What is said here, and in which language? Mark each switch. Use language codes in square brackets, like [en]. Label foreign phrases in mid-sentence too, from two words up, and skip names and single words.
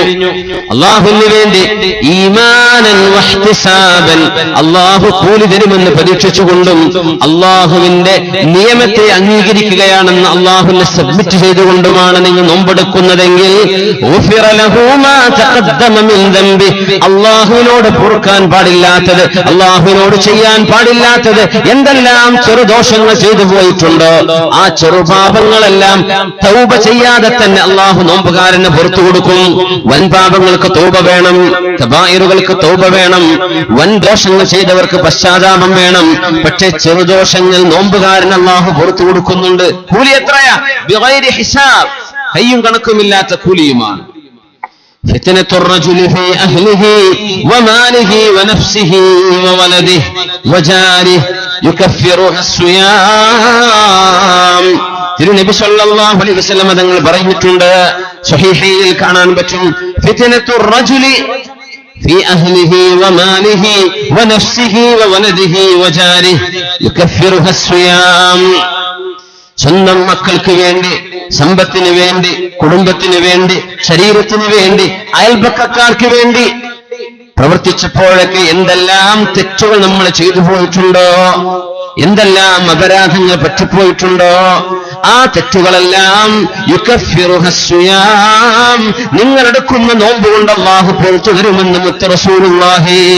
[ml] അല്ലാഹുവിന് വേണ്ടി [ar] إيمانا واحتسابا, [ml] അല്ലാഹു കൂലി തരുമെന്ന് പ്രതീക്ഷിച്ചുകൊണ്ടും അല്ലാഹുവിന്റെ നിയമത്തെ അംഗീകരിക്കുകയാണെന്ന് അല്ലാഹുവിനെ സബ്മിറ്റ് ചെയ്തുകൊണ്ടുമാണ് നിങ്ങൾ നോമ്പെടുക്കുന്നതെങ്കിൽ [ar] غفر له ما تقدم من ذنبه, [ml] അല്ലാഹുവിനോട് പൊറുക്കാൻ പാടില്ലാത്തത്, അല്ലാഹുവിനോട് ചെയ്യാൻ പാടില്ലാത്തത് എന്തെല്ലാം ചെറുദോഷങ്ങൾ ചെയ്തു പോയിട്ടുണ്ടോ ആ ചെറുപാപങ്ങളെല്ലാം തൗബ ചെയ്യാതെ തന്നെ അല്ലാഹു നോമ്പുകാരന് പുറത്തു കൊടുക്കും. വൻ പാപങ്ങൾക്ക് തൗബ വേണം, കബായിറുകൾക്ക് തൗബ വേണം, വൻ ദോഷങ്ങൾ ചെയ്തവർക്ക് പശ്ചാത്താപം വേണം. പക്ഷേ ചെറുദോഷങ്ങൾ നോമ്പുകാരന് അല്ലാഹു പുറത്തു കൊടുക്കുന്നുണ്ട്. കൂലി എത്രയാ? [ar] بغير حساب, [ml] കയ്യും കണക്കുമില്ലാത്ത കൂലിയുമാണ്. [ar] فتنة الرجل في أهله وماله ونفسه وولده وجاره يكفرها الصيام. [ml] തിരുനബി [ar] صلى الله عليه وسلم [ml] തങ്ങൾ പറഞ്ഞിട്ടുണ്ട്, സ്വഹീഹയിൽ കാണാൻ പറ്റും, [ar] فتنة الرجل في أهله وماله ونفسه وولده وجاره يكفرها الصيام. [ml] സ്വന്തം മക്കൾക്ക് വേണ്ടി, സമ്പത്തിന് വേണ്ടി, കുടുംബത്തിന് വേണ്ടി, ശരീരത്തിന് വേണ്ടി, അയൽപക്കക്കാർക്ക് വേണ്ടി പ്രവർത്തിച്ചപ്പോഴൊക്കെ എന്തെല്ലാം തെറ്റുകൾ നമ്മൾ ചെയ്തു പോയിട്ടുണ്ടോ, എന്തെല്ലാം അപരാധങ്ങൾ പറ്റിപ്പോയിട്ടുണ്ടോ, ആ തെറ്റുകളെല്ലാം യുകഫിറുഹസ്സിയാം, നിങ്ങളെടുക്കുന്ന നോമ്പ് കൊണ്ട് അല്ലാഹു പുറത്തു തരുമെന്ന് മുത്ത് റസൂലുള്ളാഹി.